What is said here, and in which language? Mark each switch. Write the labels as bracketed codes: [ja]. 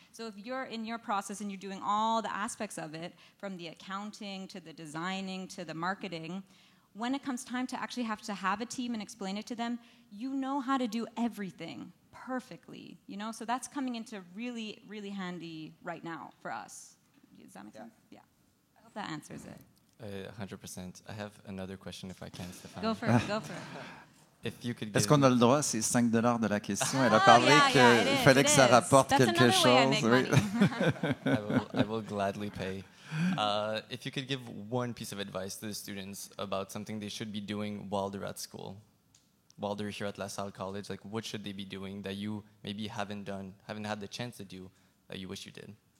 [en] So if you're in your process and you're doing all the aspects of it, from the accounting to the designing to the marketing, when it comes time to actually have a team and explain it to them, you know how to do everything perfectly, you know? So that's coming into really, really handy right now for us. Does that make sense? Yeah. I hope that answers it. 100%. I have another question if I can, Stéphane. Go for it, go for it. If you could [fr] Est-ce [en] give... [fr] qu'on a le droit? C'est $5 de la question. Elle a parlé qu'il fallait que ça rapporte quelque chose. Oui. [en] I will gladly pay. If you could give one piece of advice to the students about something they should be doing while they're at school, while they're here at La Salle College, like what should they be doing that you maybe haven't had the chance to do that you wish you did?